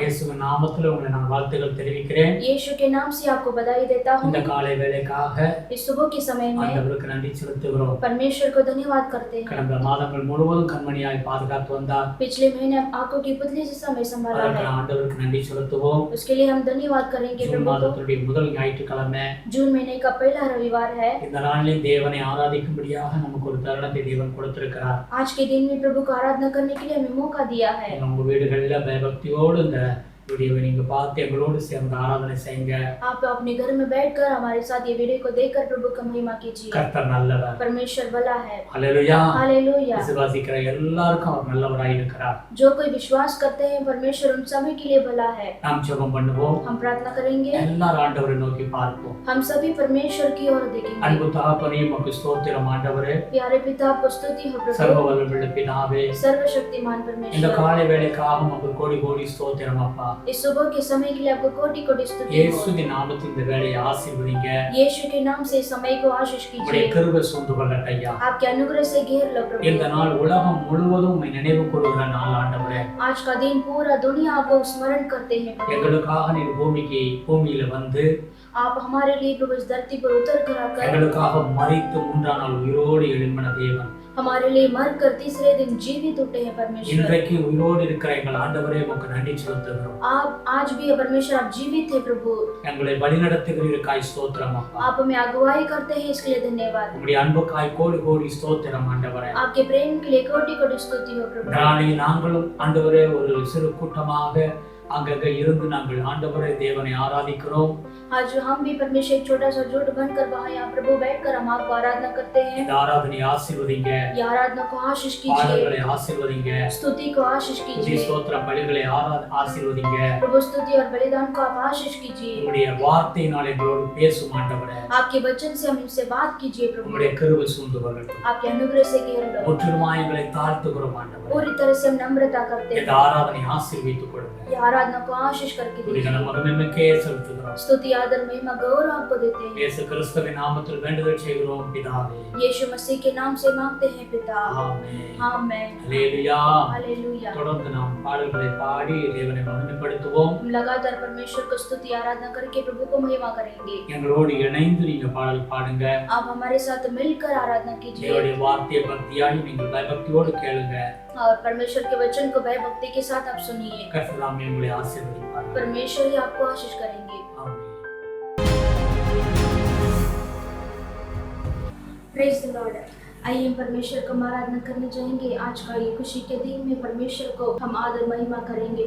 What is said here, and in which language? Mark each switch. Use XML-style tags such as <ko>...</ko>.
<ta>இயேசுவின் நாமத்தில் உங்களை நான் வாழ்த்துக்கள் தெரிவிக்கிறேன்.</ta> <hi>यीशु के नाम से आपको बधाई देता हूं।</hi> <ta>இந்த காலை வேளைக்காக</ta> <hi>इस सुबह के समय में</hi> <ta>ஆண்டவருக்கு நன்றி செலுத்துகிறோம்.</ta> <hi>परमेश्वर को धन्यवाद करते हैं।</hi> <ta>கடந்த மாதங்கள் முழுவதும் கண்மணியாய் பாதுகாத்து வந்தார்.</ta> <hi>पिछले महीने आंखों की पुतली से समय संभाला है।</hi> <ta>ஆண்டவருக்கு நன்றி செலுத்துவோம்.</ta> <hi>उसके लिए हम धन्यवाद करेंगे</hi> <ta>ஜூன்</ta> <hi>प्रभु को।</hi> <ta>மாதத்துடைய முதல் ஞாயிற்றுக்கிழமை</ta> <hi>जून महीने का पहला रविवार है।</hi> <ta>இந்த நாளில் தேவனை ஆராதிக்கும்படியாக நமக்கு ஒரு தருணத்தை தேவன் கொடுத்திருக்கிறார்.</ta> <hi>आज के दिन में प्रभु को आराधना करने के लिए हमें मौका दिया है।</hi> <ta>உங்க வீடுகளில் பயபக்தியோடு இந்த வீடியோவை நீங்க பார்த்து எங்களோடு சேர்ந்து ஆராதனை செய்யுங்க.</ta> <hi>आप अपने घर में बैठकर हमारे साथ ये वीडियो को देखकर प्रभु का महिमा कीजिए।</hi> <ta>கர்த்தர் நல்லவர்.</ta> <hi>परमेश्वर भला है।</hi> <ta>ஹல்லேலூயா.</ta> <hi>हालेलुया।</hi> <ta>விசுவாசிக்கிற எல்லாருக்கும் அவர் நல்லவராய் இருக்கிறார்.</ta> <hi>जो कोई विश्वास करते हैं परमेश्वर उन सभी के लिए भला है।</hi> <ta>நாம் ஜெபம் பண்ணுவோம்.</ta> <hi>हम प्रार्थना करेंगे।</hi> <ta>எல்லாரும் ஆண்டவரை நோக்கி பார்ப்போம்.</ta> <hi>हम सभी परमेश्वर की ओर देखेंगे।</hi> <ta>அன்பு தகப்பனே உமக்கு ஸ்தோத்திரம் ஆண்டவரே.</ta> <hi>प्यारे पिता आपको स्तुति हो प्रभु।</hi> <ta>சர்வவல்லமையுள்ள பிதாவே.</ta> <hi>सर्वशक्तिमान</hi> <ta>இந்த</ta> <hi>परमेश्वर।</hi> <ta>காலை வேளைக்காக உமக்கு கோடி கோடி ஸ்தோத்திரம் அப்பா.</ta> <hi>इस सुबह के समय के लिए आपको कोटि कोटि स्तुति हो।</hi> <ta>இயேசுவின் நாமத்தில் இந்த வேளையை ஆசீர்வதிங்க.</ta> <hi>यीशु के नाम से इस समय को आशीष</hi> <ta>உம்முடைய</ta> <hi>कीजिए।</hi> <ta>கிருபை சூழ்ந்து கொள்ளட்டும் ஐயா.</ta> <hi>आपके अनुग्रह से घेर लो प्रभु।</hi> <ta>இந்த நாள் உலகம் முழுவதும் உம்மை நினைவு கூறுகிற நாள் ஆண்டவரே.</ta> <hi>आज का दिन पूरा दुनिया आपको स्मरण करते हैं प्रभु।</hi> <ta>எங்களுக்காக நீர் பூமியில வந்து</ta> <hi>आप हमारे लिए प्रभु इस धरती पर उतर कर आकर</hi> <ta>எங்களுக்காக மரித்து மூன்றாம் நாள் உயிரோடு எழும்பின தேவன்.</ta> <hi>हमारे लिए मर कर तीसरे दिन जीवित उठे हैं परमेश्वर।</hi> <ta>இன்றைக்கு உயிரோடு இருக்கிற எங்கள் ஆண்டவரே உமக்கு நன்றி செலுத்துகிறோம்.</ta> <hi>आप आज भी परमेश्वर आप जीवित है प्रभु।</hi> <ta>எங்களை வழிநடத்துகிறீருக்காய் ஸ்தோத்திரம் அப்பா.</ta> <hi>आप हमें अगुवाई करते हैं इसके लिए धन्यवाद।</hi> <ta>உம்முடைய அன்புக்காய் கோடி கோடி ஸ்தோத்திரம் ஆண்டவரே.</ta> <hi>आपके प्रेम के लिए कोटि कोटि स्तुति हो प्रभु।</hi> <ta>நாளைக்கு நாங்களும் ஆண்டவரே ஒரு சிறு கூட்டமாக அங்கங்க இருந்து நாங்கள் ஆண்டவரே தேவனை ஆராதிக்கிறோம்.</ta> <hi>आज हम भी परमेश्वर एक छोटा सा झूठ बनकर वहाँ यहाँ प्रभु बैठकर हम आपको आराधना करते हैं।</hi> <ta>இந்த ஆராதனையை ஆசீர்வதிங்க.</ta> <hi>ये आराधना को आशीष कीजिए।</hi> <ta>பாடல்களை ஆசீர்வதிங்க.</ta> <hi>स्तुति को आशीष</hi> <ta>துதி</ta> <hi>कीजिए।</hi> <ta>ஸ்தோத்திர பலிகளை ஆசீர்வதிங்க.</ta> <hi>प्रभु स्तुति और बलिदान को आप आशीष कीजिए।</hi> <ta>உம்முடைய வார்த்தையினால் எங்களோடு பேசும் ஆண்டவரே.</ta> <hi>आपके वचन से हम इनसे बात कीजिए प्रभु।</hi> <ta>உம்முடைய கிருபை சூழ்ந்து கொள்ளட்டும்.</ta> <hi>आपके अनुग्रह से घेर लो।</hi> <ta>முற்றிலுமாய் எங்களை தாழ்த்துகிறோம் ஆண்டவரே.</ta> <hi>पूरी तरह से हम नम्रता करते</hi> <ta>இந்த</ta> <hi>हैं।</hi> <ta>ஆராதனை ஆசீர்வதித்துக் கொள்ளுங்க.</ta> <hi>ये आराधना को आशीष करके</hi> <ta>துதி</ta> <hi>दीजिए।</hi> <ta>கன மகிமைக்கே செலுத்துகிறோம்.</ta> <hi>स्तुति आदर महिमा गौरव आपको देते हैं।</hi> <ta>இயேசு கிறிஸ்துவின் நாமத்தில் வேண்டுதல் செய்கிறோம் பிதாவே.</ta> <hi>यीशु मसीह के नाम से मांगते हैं पिता।</hi> <ta>ஆமென்.</ta> <hi>आमेन।</hi> <ta>ஹல்லேலூயா.</ta> <hi>हालेलुया।</hi> <ta>தொடர்ந்து நாம் பாடல்களை பாடி தேவனை மகிமைப்படுத்துவோம்.</ta> <hi>हम लगातार परमेश्वर को स्तुति आराधना करके प्रभु को महिमा करेंगे।</hi> <ta>எங்களோடு இணைந்து நீங்க பாடல் பாடுங்க.</ta> <hi>आप हमारे साथ मिलकर आराधना कीजिए</hi> <ta>தேவனுடைய வார்த்தையை பக்தியாய் நீங்கள் பயபக்தியோடு கேளுங்க.</ta> <hi>और परमेश्वर के वचन को भय भक्ति के साथ आप सुनिए।</hi> <ta>கர்த்தர் தாமே உங்களை ஆசீர்வதிப்பார்.</ta> <hi>परमेश्वर ही आपको आशीष करेंगे।</hi> <ta>ஆமென்.</ta> <en>Praise the Lord.</en> <hi>आइए हम परमेश्वर को आराधना करने जाएंगे। आज का ये खुशी के दिन में परमेश्वर को हम आदर महिमा करेंगे।</hi>